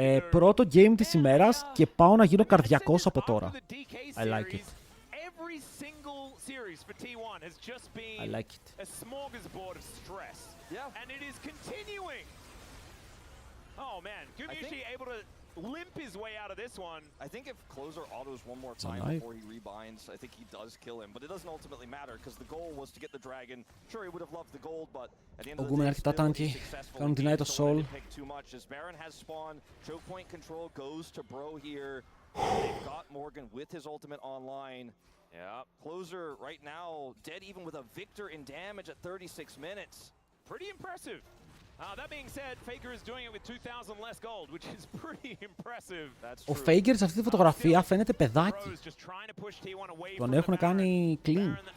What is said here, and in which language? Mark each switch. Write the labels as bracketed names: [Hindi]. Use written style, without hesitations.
[Greek] Πρώτο game της ημέρας και πάω να γίνω καρδιακός από τώρα. [English] I like it. Every single series for T1 has just been I like it. a smorgasbord of stress. Yeah. And it is continuing. Oh man, Gumayusi able to limp his way out of this one. I think if Closer autos one more time before he rebinds, I think he does kill him. But it doesn't ultimately matter because the goal was to get the dragon. Sure, he would have loved the gold, but at the end of the day, still he's successful. [Greek] Κάνουν την Night of Soul. [English] Pick too much as Baron has spawned. Choke point control goes to Bro here. They've got Morgan with his ultimate online. Yeah, Closer right now dead even with a victor in damage at 36 minutes. Pretty impressive. That being said, Faker is doing it with 2,000 less gold, which is pretty impressive. [Greek] Ο Faker σε αυτή τη φωτογραφία φαίνεται παιδάκι. Τον έχουν κάνει clean.